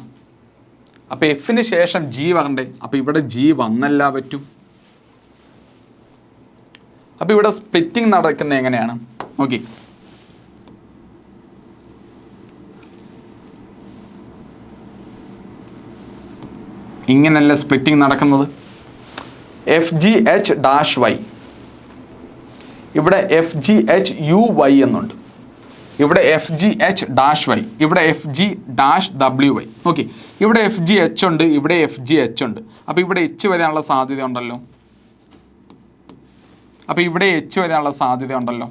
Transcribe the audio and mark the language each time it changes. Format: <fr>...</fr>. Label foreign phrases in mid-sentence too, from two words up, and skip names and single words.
<ml>അപ്പോൾ Fന് ശേഷം G വരണ്ടേ, അപ്പോൾ ഇവിടെ G വന്നല്ല പറ്റൂ. അപ്പോൾ ഇവിടെ സ്പ്ലിറ്റിംഗ് നടക്കുന്നത് എങ്ങനെയാണ് നോക്കി. ഇങ്ങനല്ല സ്പ്ലിറ്റിംഗ് നടക്കുന്നത്. FGH-Y, ഇവിടെ FGH-UY എന്നുണ്ട്, ഇവിടെ FGH-Y, ഇവിടെ FG-WY. ഓക്കെ, ഇവിടെ FGH ഉണ്ട്, ഇവിടെ FGH ഉണ്ട്. അപ്പോൾ ഇവിടെ H വരാനുള്ള സാധ്യത ഉണ്ടല്ലോ. അപ്പോൾ ഇവിടെ H വരാനുള്ള സാധ്യത ഉണ്ടല്ലോ.</ml>